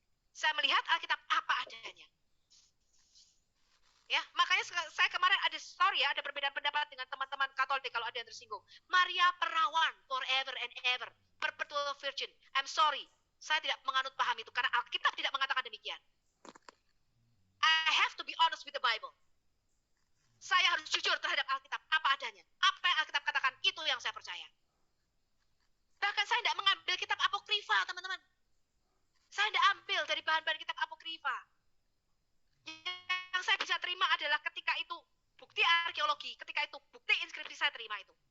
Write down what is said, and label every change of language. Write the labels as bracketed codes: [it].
[id] Saya melihat Alkitab apa adanya. Ya, makanya saya kemarin ada story ya, ada perbedaan pendapat dengan teman-teman Katolik kalau ada yang tersinggung. [en] Maria perawan forever and ever, perpetual virgin. I'm sorry, [id] saya tidak menganut paham itu karena Alkitab tidak mengatakan demikian. [en] I have to be honest with the Bible. [id] Saya harus jujur terhadap Alkitab apa adanya. Apa yang Alkitab katakan itu yang saya percaya. Bahkan saya tidak mengambil kitab apokrifa, teman-teman. Saya tidak ambil dari bahan-bahan kitab apokrifa. Yang saya bisa terima adalah ketika itu bukti arkeologi, ketika itu bukti inskripsi saya terima itu.